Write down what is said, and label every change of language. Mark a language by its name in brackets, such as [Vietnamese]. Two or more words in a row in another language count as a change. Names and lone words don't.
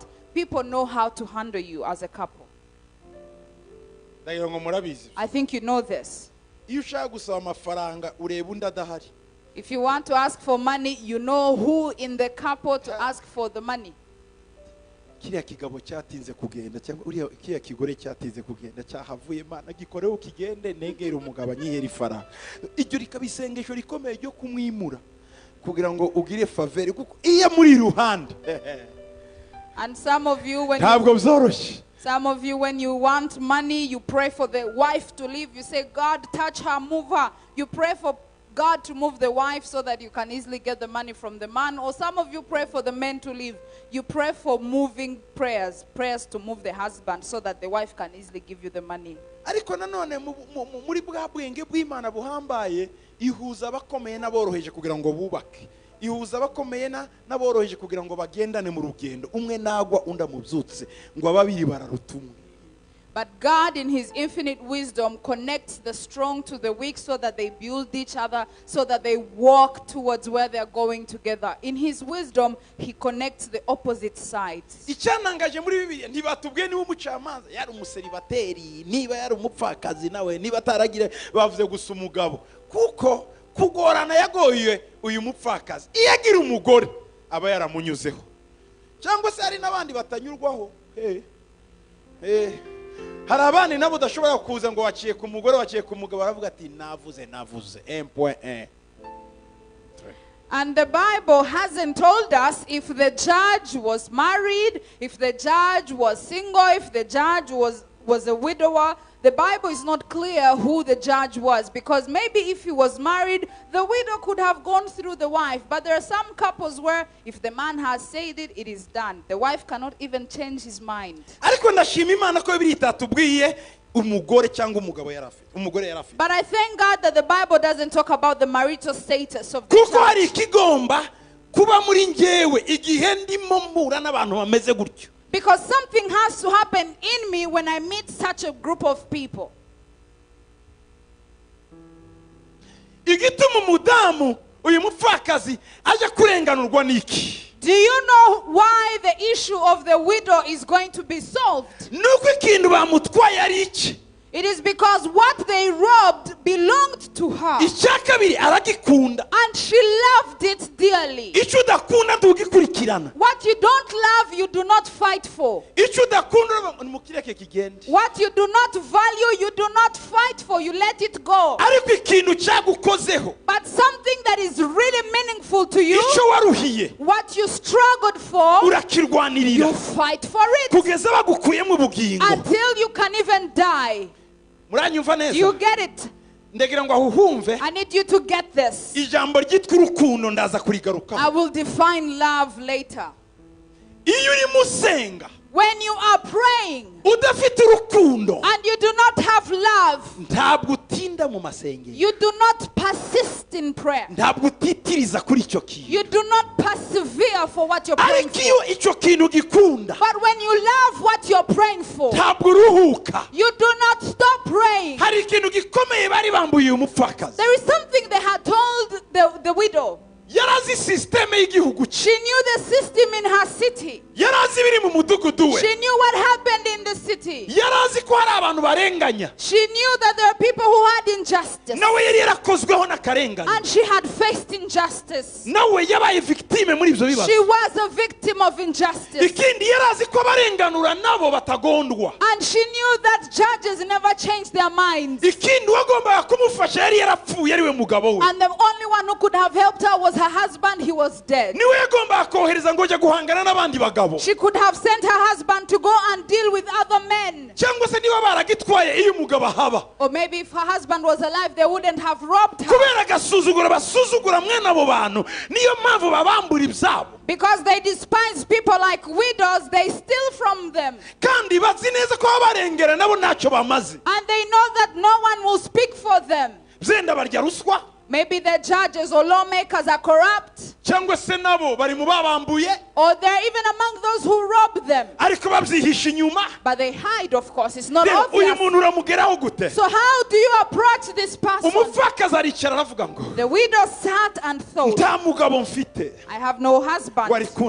[English] People know how to handle you as a couple. I think you know this. If you want to ask for money, you know who in the couple to ask for the money. [Kinyarwanda] kiriya kigabo cyatinze kugenda cyangwa uriya kiriya kigore cyatinze kugenda cyahavuye Mana gikoreho kigende negera umugabo anyihera ifaranga. Iryo rikaba isengesho rikomeye ryo kumwimura kugira ngo ugire faveur kuko iya muri ruhande. [English] And some of you [Kinyarwanda] ntabwo byoroshye. [English] Some of you, when you want money, you pray for the wife to leave. You say, God, touch her, move her. You pray for God to move the wife so that you can easily get the money from the man. Or some of you pray for the men to leave. You pray for moving prayers to move the husband so that the wife can easily give you the money. [Kinyarwanda] Ariko nanone muri bwa bwenge bw'Imana buhambaye ihuza abakomeye n'aboroheje kugira ngo bubake. Ihuza abakomeye n'aboroheje kugira ngo bagendane mu rugendo. Umwe nagwa unda mubyutse ngo ababiri bararutumwe. [English] But God in his infinite wisdom connects the strong to the weak so that they build each other, so that they walk towards where they are going together. In his wisdom, he connects the opposite sides. [Kinyarwanda] Icyanangaje muri Bibiliya ntibatubwiye niba umucamanza yari umuseribateri, niba yari umupfakazi nawe, niba ataragira bavuze gusa umugabo. Kuko kugorana yagoye uyu mupfakazi. Iyo agira umugore aba yaramunyuzeho. Cyangwa se hari n'abandi batanyurwaho. Hari abandi nabo udashobora kuza ngo waciye ku mugore waciye ku mugabo baravuga ati navuze 1.1. [English] And the Bible hasn't told us if the judge was married, if the judge was single, if the judge was a widower. The Bible is not clear who the judge was, because maybe if he was married, the widow could have gone through the wife. But there are some couples where if the man has said it, it is done. The wife cannot even change his mind. [Kinyarwanda] Ariko ndashima Imana ko Bibiliya itatubwiye umugore cyangwa umugabo yarafite. Umugore yarafite. [English] But I thank God that the Bible doesn't talk about the marital status of the [Kinyarwanda] kuko hari [English] judge. [Kinyarwanda] ikigomba kuba muri njyewe igihe ndimo mpura n'abantu bameze gutyo. [English] Because something has to happen in me when I meet such a group of people. [Kinyarwanda] Igituma umudamu uyu mupfakazi aje kurenganurwa niki? [English] Do you know why the issue of the widow is going to be solved? [Kinyarwanda] Nuko ikintu bamutwaye ari iki? [English] It is because what they robbed belonged to her. [Kinyarwanda] Icyakabiri aragikunda. [English] And she loved it dearly. [Kinyarwanda] Icyo udakunda ntugikurikirana. [English] What you don't love, you do not fight for. [Kinyarwanda] Icyo udakunda mukireke kigende. [English] What you do not value, you do not fight for. You let it go. [Kinyarwanda] Ariko ikintu cyagukozeho. [English] But something that is really meaningful to you, [Kinyarwanda] icyo waruhiye, [English] what you struggled for, [Kinyarwanda] urakirwanirira. [English] you fight for it. [Kinyarwanda] Kugeza bagukuyemo ubugingo. [English] Until you can even die. [Kinyarwanda] Muranyumva neza? [English] Do you get it? [Kinyarwanda] Ndagira ngo ahumve. [English] I need you to get this. [Kinyarwanda] Ijambo ryitwa urukundo ndaza kurigarukaho. [English] I will define love later. [Kinyarwanda] Iyo uri musenga, [English] when you are praying, [Kinyarwanda] udafite urukundo, [English] and you do not have love, [Kinyarwanda] ntabwo utinda mu masengero. [English] you do not persist in prayer. [Kinyarwanda] Ntabwo utitiriza kuri icyo kintu. [English] You do not persevere for what you're praying [Kinyarwanda] Ariko iyo icyo kintu gikunda, [English] But when you love what you're praying for, [Kinyarwanda] ntabwo uruhuka. [English] you do not stop praying. [Kinyarwanda] Hari ikintu gikomeye bari bambuye umupfakazi. [English] There is something they had told the widow. [Kinyarwanda] Yarazi system y'igihugu cye. [English] She knew the system in her city. [Kinyarwanda] Yarazi biri mu mudugudu we. [English] She knew what happened in the city. [Kinyarwanda] Yarazi ko hari abantu barenganya. [English] She knew that there are people who had injustice. [Kinyarwanda] Nawe yari yarakozweho n'akarengane. [English] And she had faced injustice. [Kinyarwanda] Nawe yabaye victime muri ibyo bibazo. [English] She was a victim of injustice. [Kinyarwanda] Ikindi yarazi ko abarenganura nabo batagondwa. [English] And she knew that judges never change their minds. [Kinyarwanda] Ikindi wagombaga kumufasha yari yarapfuye ari we mugabo we. [English] And the only one who could have helped her was her husband. He was dead. [Kinyarwanda] Niwe yagombaga kohereza ngo ajye guhangana n'abandi bagabo. [English] She could have sent her husband to go and deal with other men. [Kinyarwanda] Cyangwa se niba baragitwaye iyo umugabo ahaba. [English] Or maybe if her husband was alive, they wouldn't have robbed her. [Kinyarwanda] Kubera gasuzugura basuzugura mwene abo bantu niyo mpamvu babambura ibyabo. [English] Because they despise people like widows, they steal from them. [Kinyarwanda] Kandi bazi neza ko abarengera nabo ntacyo bamaze. [English] And they know that no one will speak for them. [Kinyarwanda] Zenda barya ruswa. [English] Maybe the judges or lawmakers are corrupt. [Kinyarwanda] Cyangwa se nabo bari mu babambuye. [English] Or they're even among those who rob them. [Kinyarwanda] Ariko babyihisha inyuma. [English] But they hide, of course. It's not [Kinyarwanda] Uyu [English] obvious. [Kinyarwanda] muntu uramugeraho gute? [English] So how do you approach this person? [Kinyarwanda] Umupfakazi aricara aravuga ngo [English] The widow sat and thought, [Kinyarwanda] nta mugabo mfite [English] I have no husband. [Kinyarwanda] wari kundenganura.